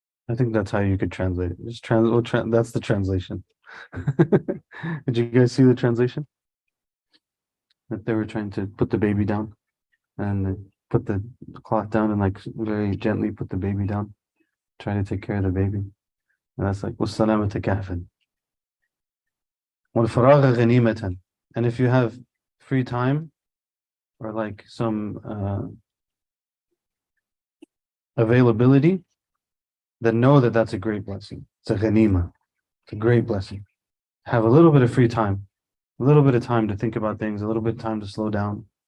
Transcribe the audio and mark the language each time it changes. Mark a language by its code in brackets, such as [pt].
[en] I think that's how you could translate it. Just that's the translation. Did you guys see the translation? That they were trying to put the baby down and put the cloth down and like very gently put the baby down, trying to take care of the baby. And that's like [ar] وَالسَّلَامَةَ كَهْفًا وَالْفَرَاغَ غَنِيمَةً. [en] And if you have free time or like some availability, then know that that's a great blessing. It's a ghanima. It's a great blessing. Have a little bit of free time, a little bit of time to think about things, a little bit of time to slow down.